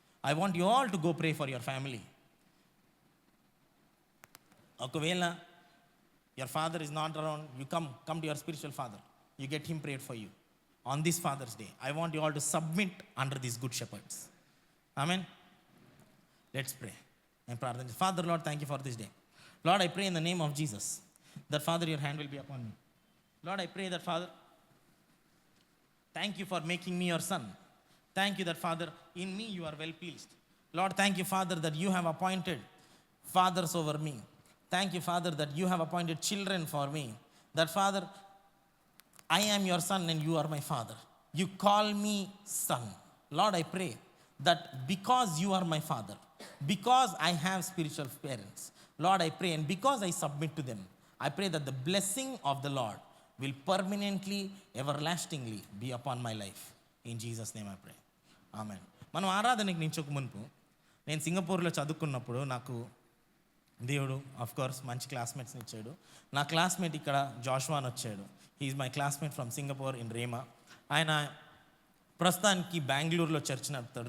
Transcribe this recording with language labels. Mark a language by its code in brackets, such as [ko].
[en] I want you all to go pray for your family. [te] ఒకవేళ [en] Your father is not around, you come to your spiritual father, you get him prayed for you on this father's day. I want you all to submit under these good shepherds. Amen. Let's pray. [te] నేను ప్రార్థన చేస్తాను. [en] Father lord, thank you for this day. Lord, I pray in the name of Jesus that, Father, your hand will be upon me. Lord, I pray that, Father, thank you for making me your son. Thank you that, Father, in me you are well pleased. Lord, thank you, Father, that you have appointed fathers over me. Thank you, Father, that you have appointed children for me. That, Father, I am your son and you are my father. You call me son. Lord, I pray that because you are my father, because I have spiritual parents, Lord, I pray, and because I submit to them, I pray that the blessing of the Lord will permanently, everlastingly be upon my life. In Jesus' name I pray. Amen. [te] మనం ఆరాధనకి నించక మునుపు నేను సింగపూర్లో చదువుకున్నప్పుడు నాకు దేవుడు [en] of course [te] మంచి క్లాస్మేట్స్ని ఇచ్చాడు. నా క్లాస్మేట్ ఇక్కడ జాషువా అని వచ్చాడు. [en] He is my classmate from Singapore in రేమా. [te] ఆయన ప్రస్తుతానికి బెంగళూరులో చర్చ్ నడుపుతాడు.